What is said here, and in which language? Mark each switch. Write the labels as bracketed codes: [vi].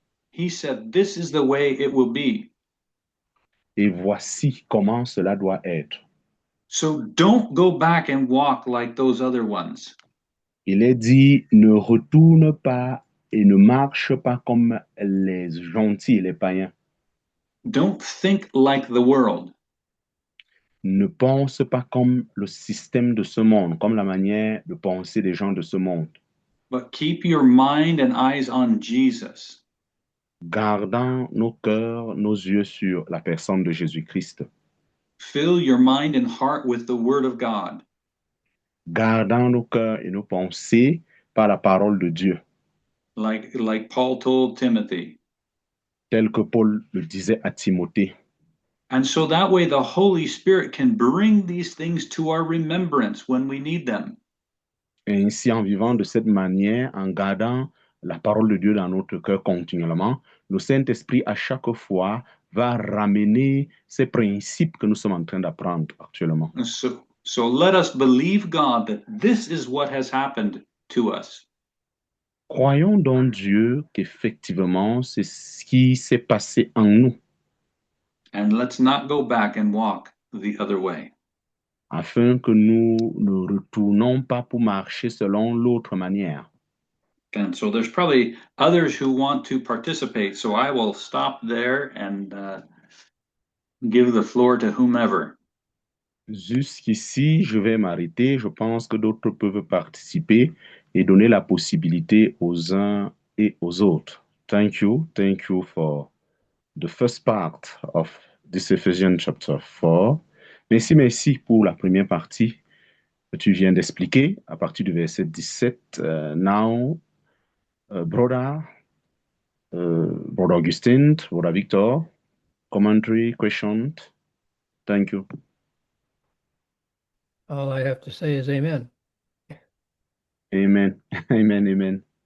[en] He said, this is the way it will be. [fr] Et voici comment cela doit être. [en] So don't go back and walk like those other ones. [fr] Il est dit, ne retourne pas et ne marche pas comme les gentils et les païens. [en] Don't think like the world. [fr] Ne pense pas comme le système de ce monde, comme la manière de penser des gens de ce monde. [en] But keep your mind and eyes on Jesus. [fr] Gardant nos cœurs, nos yeux sur la personne de Jésus-Christ. [en] Fill your mind and heart with the Word of God. [fr] Gardant nos cœurs et nos pensées par la parole de Dieu. [en] Like Paul told Timothy. [fr] Tel que Paul le disait à Timothée. [en] And so that way the Holy Spirit can bring these things to our remembrance when we need them. [fr] Et ainsi, en vivant de cette manière, en gardant la parole de Dieu dans notre cœur continuellement, le Saint-Esprit, à chaque fois, va ramener ces principes que nous sommes en train d'apprendre actuellement. [en] So let us believe God that this is what has happened to us. [fr] Croyons donc Dieu qu'effectivement, c'est ce qui s'est passé en nous. [en] And let's not go back and walk the other way. [fr] Afin que nous ne retournons pas pour marcher selon l'autre manière. [en] And so there's probably others who want to participate. So I will stop there and give the floor to whomever. [fr] Jusqu'ici, je vais m'arrêter. Je pense que d'autres peuvent participer et donner la possibilité aux uns et aux autres. [en] Thank you. Thank you for the first part of this Ephesians chapter 4. [fr] Merci pour la première partie que tu viens d'expliquer à partir du verset 17. [en] Now, brother Augustin, brother Victor, commentary, question. Thank you. All I have to say is amen. Amen. Amen. Amen.